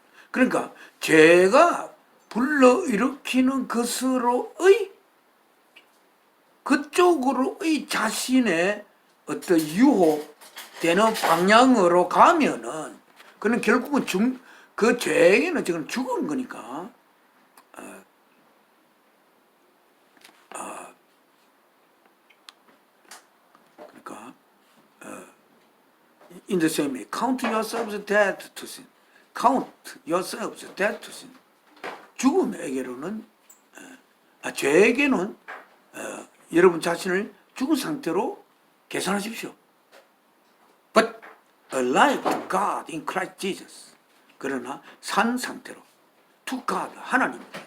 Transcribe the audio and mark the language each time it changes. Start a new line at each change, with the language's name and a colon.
Korean: 그러니까 죄가 불러일으키는 것으로의 그쪽으로의 자신의 어떤 유혹되는 방향으로 가면은 그는 결국은 그 죄에게는 지금 죽은 거니까 그러니까
English: in the same way, count yourselves dead to sin. count yourselves dead to sin.
Korean: 죽음에게로는 죄에게는 여러분 자신을 죽은 상태로 계산하십시오.
English: But alive to God in Christ Jesus.
Korean: 그러나 산 상태로
English: to God,
Korean: 하나님.